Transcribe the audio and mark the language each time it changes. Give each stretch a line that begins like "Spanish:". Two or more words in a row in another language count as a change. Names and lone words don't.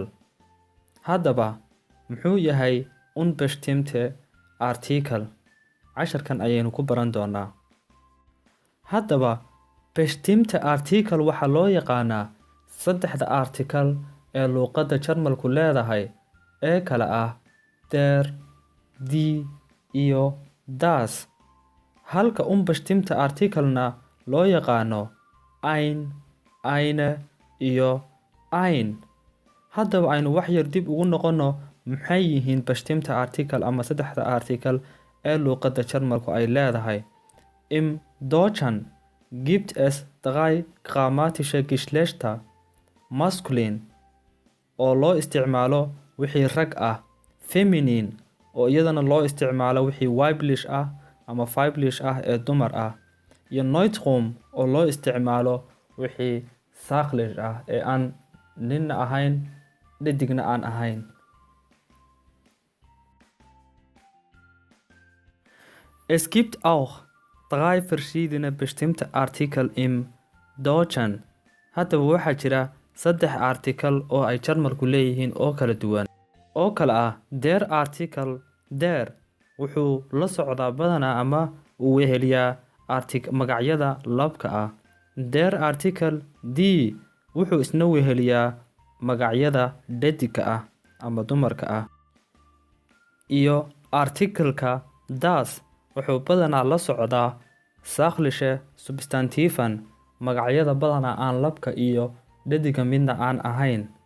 Somali: Haddaba muxuu yahay
German: unbestimmte article?
Somali: Casharkan ayaynu ku baran doonaa. Haddaba
German: bestimmte article
Somali: waxa loo yaqaanaa saddexda article ee luqadda Jarmalku leedahay ee kala ah der, die iyo das. Halka
German: unbestimmte article-na
Somali: loo yaqaano ein, eine iyo ein. Haddaba aynu wax yar dib ugu noqono maxay yihiin
German: bestimmte article
Somali: ama saddexda article ee luqadda Jarmalku ay leedahay.
German: Im Deutschen gibt es drei grammatische Geschlechter:
Somali: maskulin oo loo isticmaalo wixii rag ah, feminin oo iyadana loo isticmaalo wixii weiblich ah ama weiblich ah ee dumar ah, iyo neutrum oo loo isticmaalo wixii sachlich ah ee aan ninna ahayn dhadigna aan ahayn.
German: Es gibt auch drei verschiedene bestimmte Artikel im Deutschen.
Somali: Haddaba waxaa jira saddex article oo ay Jarmalku leeyihiin oo kala duwan oo kala ah der article. Der wuxuu la socdaa badanaa ama uu weheliyaa magacyada labka ah. Der article die wuxuu isna weheliyaa magacyada dhadigka ah ama dumarka ah. Iyo article-ka das wuxuu badanaa la socdaa
German: sachliche Substantiven,
Somali: magacyada badanaa aan labka iyo dhadiga midna aan ahayn.